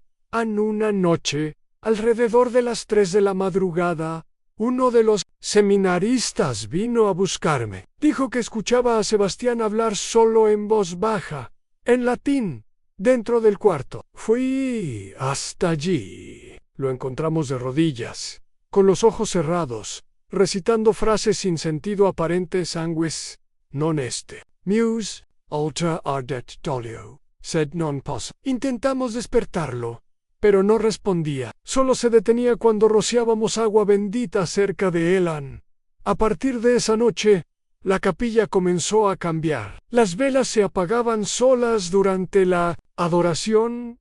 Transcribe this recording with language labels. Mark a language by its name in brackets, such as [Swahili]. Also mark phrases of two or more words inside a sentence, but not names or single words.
[Spanish] En una noche, alrededor de las 3 de la madrugada, uno de los seminaristas vino a buscarme. Dijo que escuchaba a Sebastián hablar solo en voz baja, en latín, dentro del cuarto. Fui hasta allí. Lo encontramos de rodillas, con los ojos cerrados, recitando frases sin sentido aparente. [Latin] Sanguis non est. Meus alter ardet dolio, sed non posso. [Spanish] Intentamos despertarlo, pero no respondía. Solo se detenía cuando rociábamos agua bendita cerca de él. A partir de esa noche, la capilla comenzó a cambiar. Las velas se apagaban solas durante la adoración.